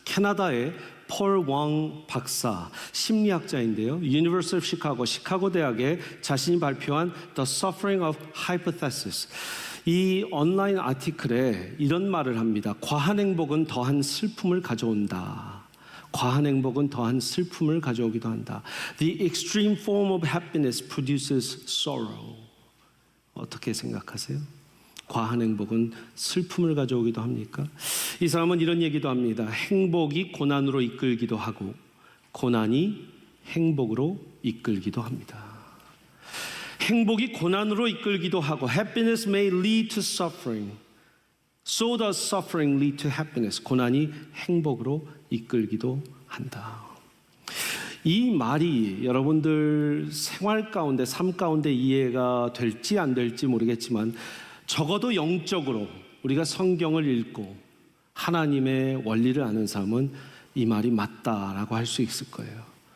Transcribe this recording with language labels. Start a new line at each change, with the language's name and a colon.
Korean: 캐나다의 폴 왕 박사, 심리학자인데요. University of Chicago, 시카고 대학에 자신이 발표한 The Suffering of Hypothesis, 이 온라인 아티클에 이런 말을 합니다. 과한 행복은 더한 슬픔을 가져온다. 과한 행복은 더한 슬픔을 가져오기도 한다.
English: The extreme form of happiness produces sorrow.
Korean: 어떻게 생각하세요? 과한 행복은 슬픔을 가져오기도 합니까? 이 사람은 이런 얘기도 합니다. 행복이 고난으로 이끌기도 하고 고난이 행복으로 이끌기도 합니다. 행복이 고난으로 이끌기도 하고
English: happiness may lead to suffering. So does suffering lead to happiness.
Korean: 고난이 행복으로 이끌기도 한다. 이 말이 여러분들 생활 가운데, 삶 가운데 이해가 될지 안 될지 모르겠지만 적어도 영적으로 우리가 성경을 읽고 하나님의 원리를 아는 사람은 이 말이 맞다라고 할 수 있을 거예요.